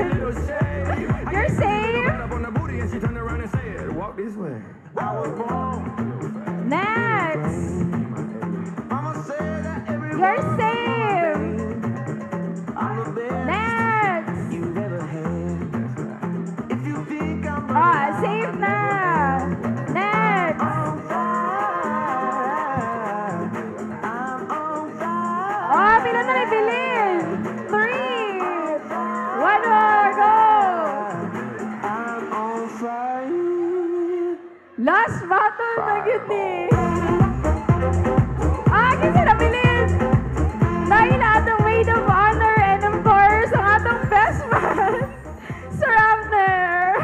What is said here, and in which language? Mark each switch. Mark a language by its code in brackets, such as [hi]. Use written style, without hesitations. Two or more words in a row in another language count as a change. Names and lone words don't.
[en] You're safe. Next. You're safe. [hil] Next. Safe na. Next. Pila na nabilin. [en] 3. 1 more, go. Last battle [hil] na gini. Kasi nabilin. Dahil atong [en] maid of honor and of course, [hil] ang atong [en] best man, [hil] Sir Abner.